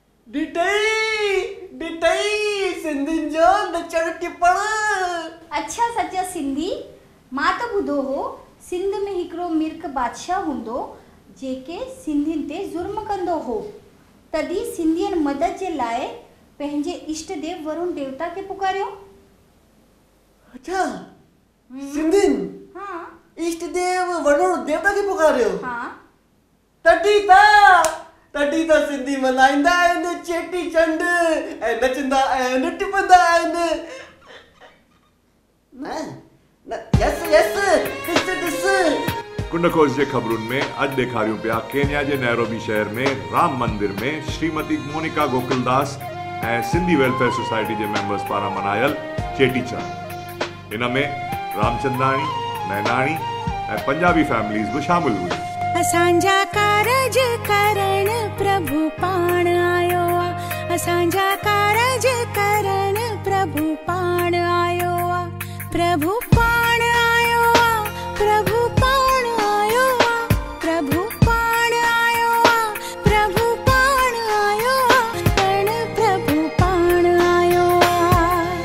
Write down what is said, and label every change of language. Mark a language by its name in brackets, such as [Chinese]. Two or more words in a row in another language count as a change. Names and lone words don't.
[Sindhi] डिटई सिंधियुनि जो नचण टिपण। अच्छा सच्चा सिंधी, मां तो ॿुधो हो सिंध में हिकिड़ो मिर्ख बादशाह हूंदो जेके सिंधियुनि ते ज़ुल्म कंदो हो, तॾहिं सिंधियुनि मदद जे लाइ पंहिंजे इष्ट देव वरुण देवता खे पुकारियो। अच्छा, सिंधियुनि हाँ इष्ट देव वरुण देवता खे पुकारियो। हाँ तॾहिं त सिंधी मल्हाईंदा आहिनि चेटी चंड ऐं नचंदा आहिनि टिपंदा आहिनि। यस ॾिस कुंडकोस जे ख़बरुनि में अॼु ॾेखारियूं पिया केन्या जे नैरोबी शहर में राम मंदिर में श्रीमती मोनिका गोकुलदास ऐं सिंधी वेलफेयर सोसाइटी जे मेंबर्स पारां मल्हायल चेटीचंड। इन में रामचंदाणी, नैनाणी ऐं पंजाबी फैमिलीज़ बि शामिल हुई। असांजा कारज करण प्रभु पाण आयो आ, असांजा कारज करण प्रभु पाण आयो आ, प्रभु पाण आयो आ, प्रभु पाण आयो आ, प्रभु पाण आयो आ, प्रभु पाण आयो आ, कण प्रभु पाण आयो आ।